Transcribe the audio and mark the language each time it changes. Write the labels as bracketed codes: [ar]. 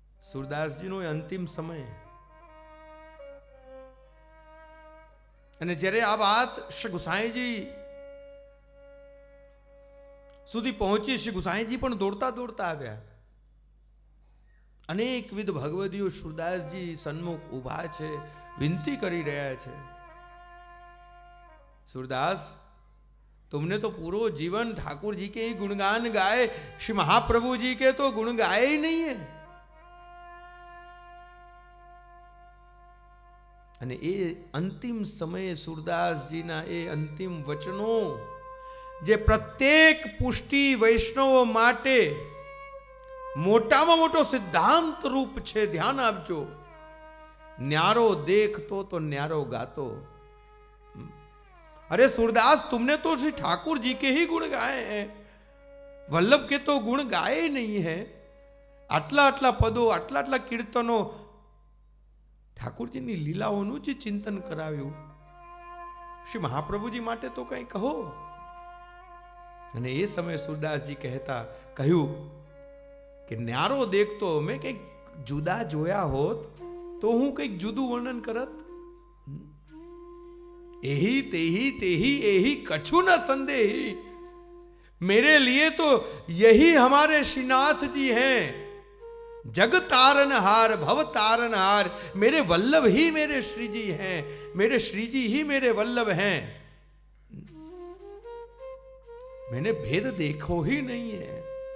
[gu] સુરદાસજીનો અંતિમ સમય, અને જ્યારે આ વાત શ્રી ગુસાઈજી સુધી પહોંચી, શ્રી ગુસાઈજી પણ દોડતા આવ્યા. અનેકવિધ ભગવદીઓ સુરદાસજી સન્મુખ ઊભા છે, વિનંતી કરી રહ્યા છે, [hi] सूरदास तुमने तो पूरा जीवन ठाकुर जी के ही गुणगान गाए, श्री महाप्रभु जी के तो गुण गाए ही नहीं है. [gu] અને એ અંતિમ સમયે સુરદાસજીના એ અંતિમ વચનો જે પ્રત્યેક પુષ્ટિ વૈષ્ણવો માટે મોટામાં મોટો સિદ્ધાંત રૂપ છે. ધ્યાન આપજો. [hi] न्यारो देखतो तो न्यारो गातो. अरे सूरदास तुमने तो श्री ठाकुर जी के ही गुण गाए हैं, वल्लभ के तो गुण गाए ही नहीं है. [gu] आटला आटला पदों, आटला आटला कीर्तनों, ઠાકુરજીની લીલાઓનું જે ચિંતન કરાવ્યું, શ્રી મહાપ્રભુજી માટે તો કંઈ કહો. અને એ સમયે સુરદાસજી કહ્યું કે ન્યારો દેખતો મેં કંઈક જુદા જોયા હોત તો હું કંઈક જુદું વર્ણન કરત. [hi] એહી તેહી તેહી એહી કछु न संदेही, मेरे लिए तो यही हमारे श्रीनाथ जी हैं. जग तारनहार भव तारनहार, मेरे वल्लभ ही मेरे श्री जी हैं, मेरे श्री जी ही मेरे वल्लभ हैं. मैंने भेद देखो ही नहीं है.